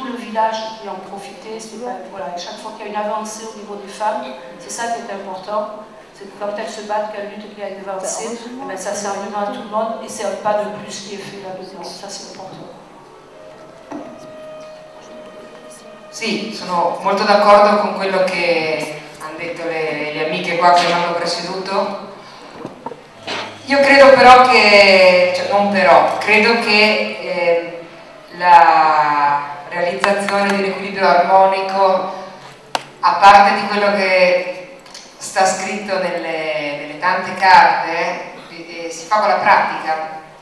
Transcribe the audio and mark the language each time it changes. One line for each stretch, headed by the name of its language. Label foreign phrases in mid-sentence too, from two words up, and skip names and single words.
French: villages qui en profitaient. Voilà, chaque fois qu'il y a une avancée au niveau des femmes, c'est ça qui est important. C'est que quand elles se battent, qu'elles luttent, qu'il y a une avancée, ça servira à tout le monde et c'est un pas de plus qui est fait là-dedans. Ça c'est important.
Italian: Sì, sono molto d'accordo con quello che hanno detto le amiche qua che mi hanno preceduto. Io credo però che, cioè non però, credo che la realizzazione di un equilibrio armonico, a parte di quello che sta scritto nelle tante carte, si fa con la pratica.